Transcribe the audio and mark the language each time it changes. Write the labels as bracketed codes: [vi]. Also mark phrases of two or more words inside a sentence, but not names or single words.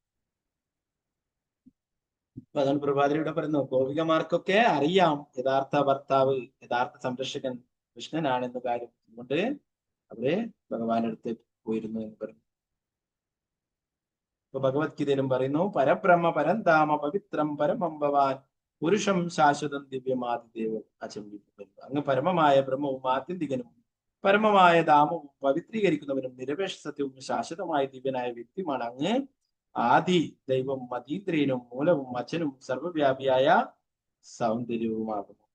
[ml] അതാണ് പ്രഭാതിലൂടെ പറയുന്നു, ഗോപികമാർക്കൊക്കെ അറിയാം യഥാർത്ഥ ഭർത്താവ്, യഥാർത്ഥ സംരക്ഷകൻ കൃഷ്ണനാണെന്ന കാര്യം. അതുകൊണ്ട് അവര് ഭഗവാന്റെ അടുത്ത് പോയിരുന്നു എന്ന് പറഞ്ഞു. ഇപ്പൊ ഭഗവത്ഗീതയിലും പറയുന്നു, [sa] പരബ്രഹ്മ പരന്താമ പവിത്രം പരമം ഭവാൻ പുരുഷം ശാശ്വതം ദിവ്യമാതിദേവം അചംബിക്കുന്നു. [ml] അങ്ങ് പരമമായ ബ്രഹ്മവും ആത്യന്തികനും പരമമായ ധാമവും പവിത്രീകരിക്കുന്നവനും നിരപേക്ഷ സത്യവും ശാശ്വതമായ ദിവ്യനായ വ്യക്തിയുമാണ് അങ്ങ്. ആദി ദൈവം അതീന്ദ്രിയനും മൂലവും അച്ഛനും സർവവ്യാപിയായ സൗന്ദര്യവുമാകുന്നു.